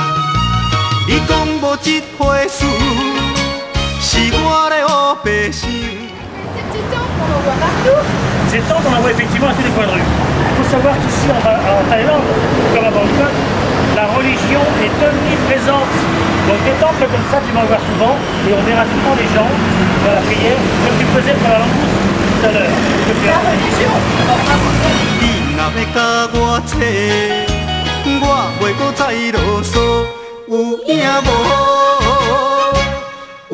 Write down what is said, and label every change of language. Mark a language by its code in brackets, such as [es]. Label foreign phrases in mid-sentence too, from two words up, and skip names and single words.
[nan] 你讲无这回事，是我咧黑白想。 [fr] Ces temples, on en voit effectivement à tous les coins de rue. Il faut savoir qu'ici en Thaïlande, comme à Bangkok, la religion est omniprésente. Donc des temples comme ça, tu vas en voir souvent, et on verra souvent les gens dans la prière, comme tu faisais pour la langouste tout à l'heure. La religion. [nan] 你若要甲我扯，我袂搁再啰嗦，有影无？